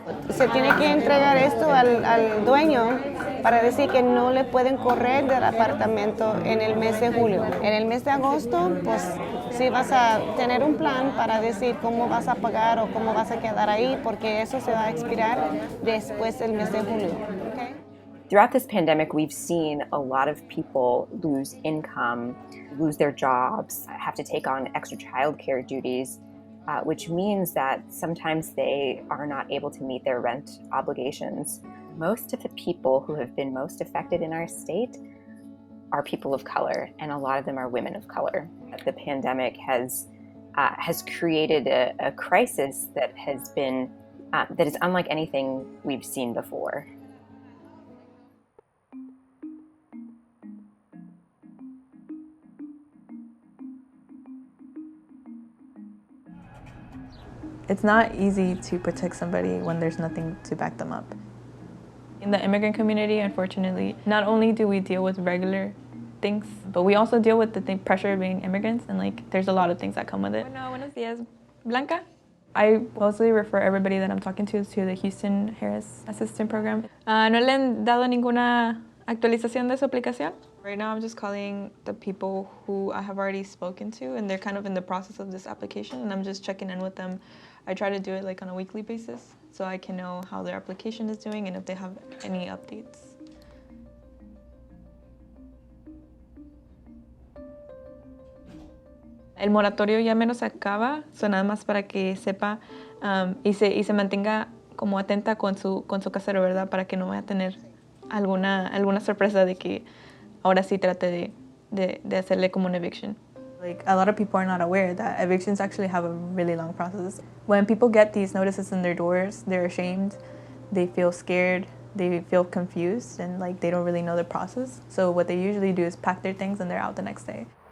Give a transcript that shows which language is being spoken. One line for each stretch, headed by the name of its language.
Spanish: Se tiene que entregar esto al dueño para decir que no le pueden correr del apartamento en el mes de julio. En el mes de agosto, pues sí vas a tener un plan para decir cómo vas a pagar o cómo vas a quedar ahí, porque eso se va a expirar después del mes de julio. ¿Okay?
English: Throughout this pandemic, we've seen a lot of people lose income, lose their jobs, have to take on extra childcare duties, which means that sometimes they are not able to meet their rent obligations. Most of the people who have been most affected in our state are people of color, and a lot of them are women of color. The pandemic has created a crisis that has been that is unlike anything we've seen before. It's not easy to protect somebody when there's nothing to back them up. In the immigrant community, unfortunately, not only do we deal with regular things, but we also deal with the pressure of being immigrants, and there's a lot of things that come with it.
Spanish: Bueno, buenos días, Blanca.
English: I mostly refer everybody that I'm talking to the Houston Harris Assistant Program.
Spanish: ¿No le han dado ninguna actualización de su aplicación?
English: Right now I'm just calling the people who I have already spoken to, and they're kind of in the process of this application, and I'm just checking in with them. I try to do it on a weekly basis so I can know how their application is doing and if they have any updates.
Spanish: El moratorio ya menos acaba, so nada más para que sepa y se mantenga como atenta con su casero, ¿verdad? Para que no vaya a tener alguna sorpresa de que ahora sí trate de hacerle como una eviction.
English: A lot of people are not aware that evictions actually have a really long process. When people get these notices in their doors, they're ashamed, they feel scared, they feel confused, and they don't really know the process. So what they usually do is pack their things and they're out the next day.